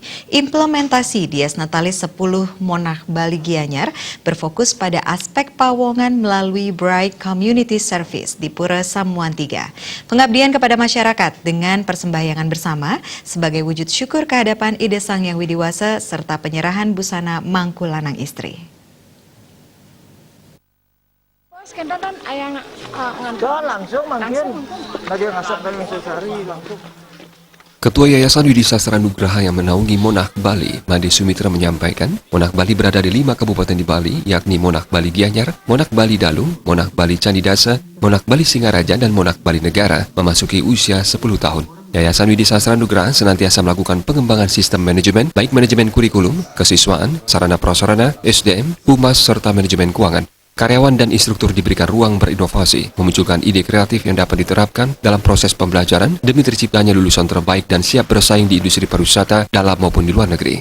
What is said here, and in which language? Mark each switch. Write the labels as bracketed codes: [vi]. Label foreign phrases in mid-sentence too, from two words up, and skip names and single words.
[id] Implementasi Dies Natalis 10 Monarch Bali Gianyar berfokus pada aspek pawongan melalui Bright Community Service di Pura Samuan 3. Pengabdian kepada masyarakat dengan persembahyangan bersama sebagai wujud syukur kehadapan Ide Sang Yang Widiwasa serta penyerahan busana mangku lanang istri. Ketua Yayasan Widi Sastra Nugraha yang menaungi Monarch Bali, Made Sumitra menyampaikan, Monarch Bali berada di 5 kabupaten di Bali, yakni Monarch Bali Gianyar, Monarch Bali Dalung, Monarch Bali Candidasa, Monarch Bali Singaraja, dan Monarch Bali Negara, memasuki usia 10 tahun. Yayasan Widi Sastra Nugraha senantiasa melakukan pengembangan sistem manajemen, baik manajemen kurikulum, kesiswaan, sarana prasarana, SDM, humas, serta manajemen keuangan. Karyawan dan instruktur diberikan ruang berinovasi, memunculkan ide kreatif yang dapat diterapkan dalam proses pembelajaran demi terciptanya lulusan terbaik dan siap bersaing di industri pariwisata dalam maupun di luar negeri.